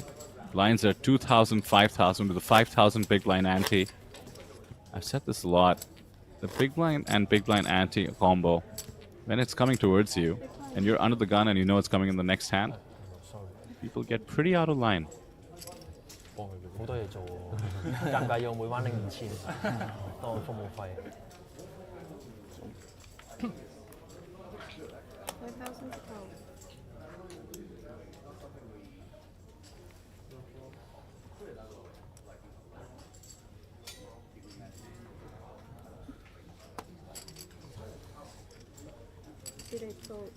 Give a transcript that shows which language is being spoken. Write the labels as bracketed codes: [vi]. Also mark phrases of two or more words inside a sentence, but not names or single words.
[en] Blinds are 2,000, 5,000 with a 5,000 big blind ante. I've said this a lot. The big blind and big blind ante combo, when it's coming towards you and you're under the gun and you know it's coming in the next hand, people get pretty out of line. [yue] 好多嘢做喎，尷尬要每晚拎5000，當我服務費。 [en] 5,000 to call. Suited folds.